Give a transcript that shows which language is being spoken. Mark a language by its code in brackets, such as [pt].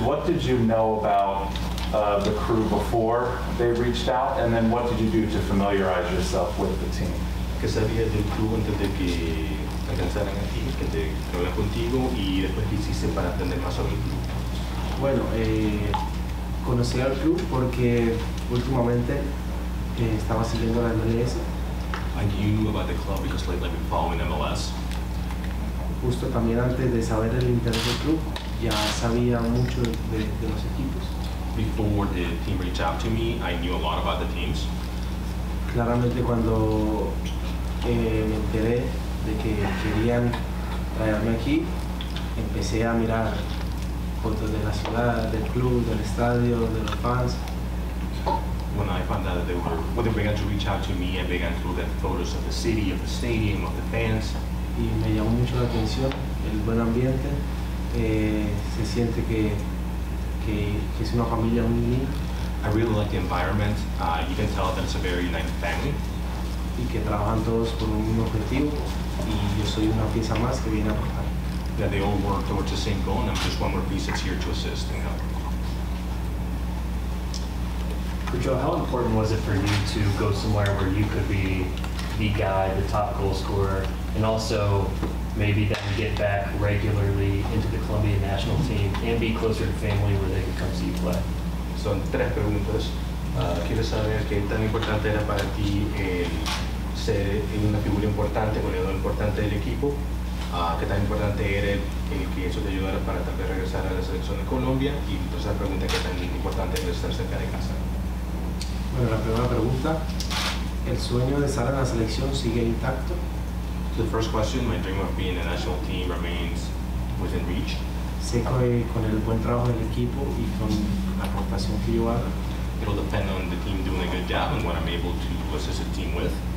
[en] What did you know about the crew before they reached out, and then what did you do to familiarize yourself with the team? [es] ¿Qué sabías del club antes de que alcanzaran aquí, que te hablan contigo, y después qué hiciste para aprender más sobre el club? Bueno, conocí al club porque últimamente estaba siguiendo la MLS. [en] I knew about the club because lately I've been following MLS. [es] Justo también antes de saber el interés del club, ya sabía mucho de los equipos. [en] Before the team reached out to me, I knew a lot about the teams. [es] Claramente cuando me enteré de que querían traerme aquí, empecé a mirar fotos de la ciudad, del club, del estadio, de los fans. [en] When I found out that they began to reach out to me, I began to look at photos of the city, of the stadium, of the fans. [es] Y me llamó mucho la atención el buen ambiente, se siente que es una familia muy unida. [en] I really like the environment. You can tell that it's a very united family. [es] Y que trabajan todos por un mismo objetivo y yo soy una pieza más que viene a aportar. [en] That they all work towards the same goal, and I'm just one more piece that's here to assist and help. Cucho, how important was it for you to go somewhere where you could be the guy, the top goal scorer, and also maybe then get back regularly into the Colombian national team and be closer to family where they could come see you play? [es] Son 3 preguntas. Quiero saber qué tan importante era para ti el ser una figura importante, goleador importante del equipo. Qué tan importante era el que eso te ayudara para tal vez regresar a la selección de Colombia. Y entonces la pregunta, qué tan importante es estar cerca de casa. Bueno, la primera pregunta, ¿el sueño de estar en la selección sigue intacto? [en] So the first question, my dream of being in the national team remains within reach. [es] Sé que con el buen trabajo del equipo y con la aportación que yo haga, [en] It'll depend on the team doing a good job and what I'm able to assist the team with,